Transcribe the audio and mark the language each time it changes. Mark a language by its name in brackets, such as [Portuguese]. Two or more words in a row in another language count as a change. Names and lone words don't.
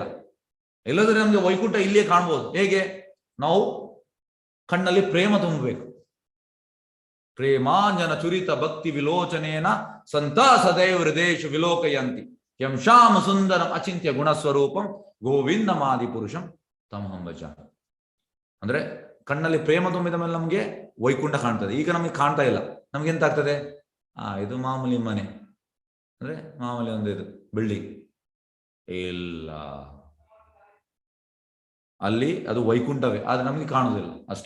[Kannada] ಎಲ್ಲಾದ್ರೆ ನಮ್ಗೆ ವೈಕುಂಠ ಇಲ್ಲಿಯೇ ಕಾಣ್ಬೋದು. ಹೇಗೆ? ನಾವು ಕಣ್ಣಲ್ಲಿ ಪ್ರೇಮ ತುಂಬಬೇಕು. [Sanskrit] ಪ್ರೇಮಾಂಜನ ಚುರಿತ ಭಕ್ತಿ ವಿಲೋಚನೇನ ಸಂತ ಸದೈವ ಹೃದಯೇಶು ವಿಲೋಕಯಂತಿ ಯಂ ಶ್ಯಾಮ ಸುಂದರಂ ಅಚಿಂತ್ಯ ಗುಣಸ್ವರೂಪಂ ಗೋವಿಂದಮಾದಿ ಪುರುಷಂ ತಮಹಂ ಭಜ. [Kannada] ಅಂದ್ರೆ ಕಣ್ಣಲ್ಲಿ ಪ್ರೇಮ ತುಂಬಿದ ಮೇಲೆ ನಮಗೆ ವೈಕುಂಠ ಕಾಣ್ತದೆ. ಈಗ ನಮಗೆ ಕಾಣ್ತಾ ಇಲ್ಲ. ನಮ್ಗೆ ಎಂತ ಆಗ್ತದೆ? ಇದು ಮಾಮೂಲಿ ಮನೆ, ಅಂದ್ರೆ ಮಾಮೂಲಿ ಒಂದು ಇದು ಬಿಲ್ಡಿಂಗ್ ಇಲ್ಲ, ಅಲ್ಲಿ ಅದು ವೈಕುಂಠವೇ, ಆದ್ರೆ ನಮಗೆ ಕಾಣುವುದಿಲ್ಲ ಅಷ್ಟೇ.